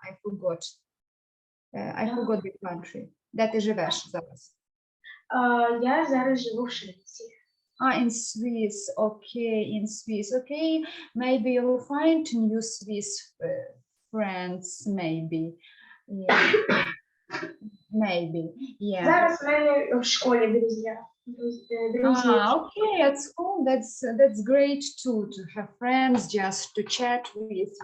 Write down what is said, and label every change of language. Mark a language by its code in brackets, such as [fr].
[en] I forgot. I forgot the country. [uk] Де ти живеш зараз? Я зараз живу в Швеції. [en] In Swiss. Okay, in Swiss. Okay, maybe you'll find new Swiss friends, maybe. Yeah. Maybe, yeah. [uk] Зараз в мене в школі друзі. [en] Okay, at school, that's great too, to have friends just to chat with.